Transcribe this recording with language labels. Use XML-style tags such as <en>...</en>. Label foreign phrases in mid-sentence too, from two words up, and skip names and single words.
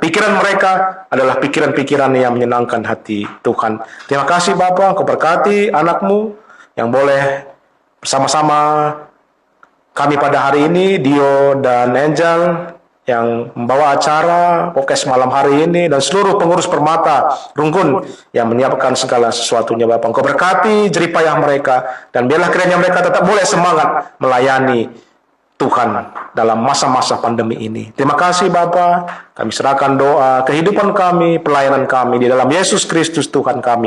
<id>Pikiran mereka adalah pikiran-pikiran yang menyenangkan hati Tuhan. Terima kasih Bapa, Engkau berkati anak-Mu yang boleh bersama-sama kami pada hari ini, Dio dan Angel yang membawa acara podcast malam hari ini, dan seluruh pengurus permata Rungkun yang menyiapkan segala sesuatunya Bapak. Engkau berkati jeripayah mereka, dan biarlah kiranya mereka tetap boleh semangat melayani Tuhan dalam masa-masa pandemi ini. Terima kasih Bapa, kami serahkan doa, kehidupan kami, pelayanan kami di dalam Yesus Kristus Tuhan kami.</id>